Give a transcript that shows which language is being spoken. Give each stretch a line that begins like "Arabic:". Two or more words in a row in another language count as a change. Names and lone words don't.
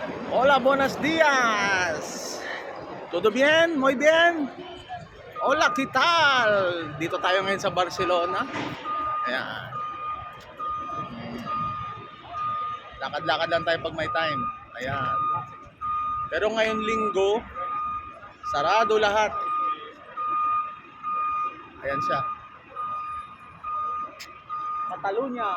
Spanish: Hola, buenos días. ¿Todo bien? Muy bien. Hola, ¿qué tal?
Filipino: Dito tayo ngayon sa Barcelona. Ayan. Lakad-lakad lang tayo pag may time. Ayan. Pero ngayon linggo, sarado lahat. Ayan siya. Catalunya.